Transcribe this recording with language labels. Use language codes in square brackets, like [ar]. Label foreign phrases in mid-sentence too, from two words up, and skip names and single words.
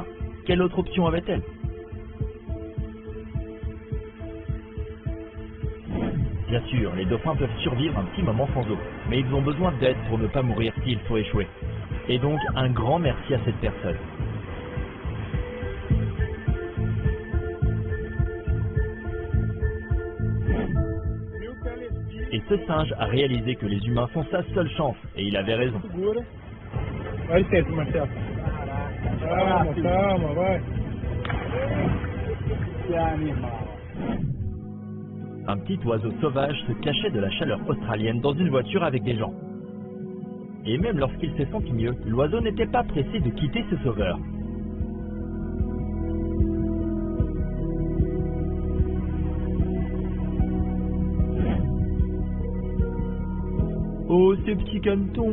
[fr] Quelle autre option avait-elle? Bien sûr, les dauphins peuvent survivre un petit moment sans eau, mais ils ont besoin d'aide pour ne pas mourir s'il faut échouer. Et donc un grand merci à cette personne. Et ce singe a réalisé que les humains sont sa seule chance, et il avait raison. [pt] Vai licença, Marcelo. Calma, calma, vai. [fr] Un petit oiseau sauvage se cachait de la chaleur australienne dans une voiture avec des gens. Et même lorsqu'il s'est senti mieux, l'oiseau n'était pas pressé de quitter ce sauveur. Oh, ces petits canetons!